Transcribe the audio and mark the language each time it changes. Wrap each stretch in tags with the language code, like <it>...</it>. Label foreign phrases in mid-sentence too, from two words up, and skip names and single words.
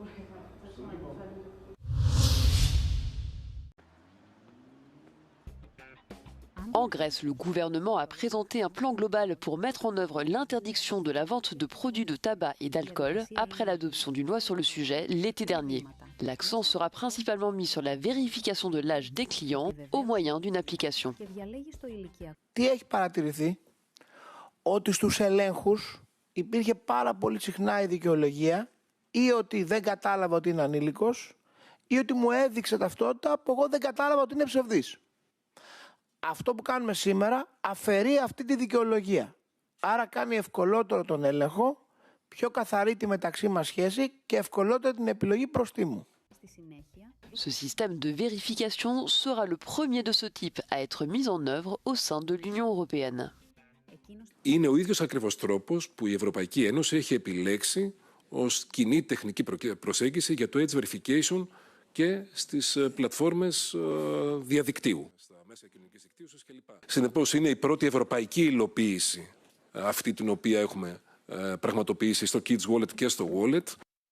<fr>En Grèce, le gouvernement a présenté un plan global pour mettre en œuvre l'interdiction de la vente de produits de tabac et d'alcool après l'adoption d'une loi sur le sujet l'été dernier. L'accent sera principalement mis sur la vérification de l'âge des clients au moyen d'une application.</fr> <el>Τι έχει παρατηρηθεί? Ότι στους ελέγχους υπήρχε πάρα πολύ συχνά η δικαιολογία ή ότι δεν κατάλαβα ότι είναι ανήλικος ή ότι μου έδειξε ταυτότητα που εγώ δεν κατάλαβα ότι είναι ψευδής. Αυτό που κάνουμε σήμερα αφαιρεί αυτή τη δικαιολογία. Άρα κάνει ευκολότερο τον έλεγχο, πιο καθαρή τη μεταξύ μας σχέση και ευκολότερο την επιλογή προστίμου.</el> <fr>Ce système de vérification sera le premier de ce type à être mis en œuvre au sein de l'Union européenne.</fr> <el>Είναι ο ίδιος ακριβώς τρόπος που η Ευρωπαϊκή Ένωση έχει επιλέξει ως κοινή τεχνική προσέγγιση για το</el> <en>age verification</en> <el>και στις πλατφόρμες διαδικτύου. Συνεπώς είναι η πρώτη ευρωπαϊκή υλοποίηση αυτή την οποία έχουμε πραγματοποιήσει στο Kids Wallet και στο Wallet.</el>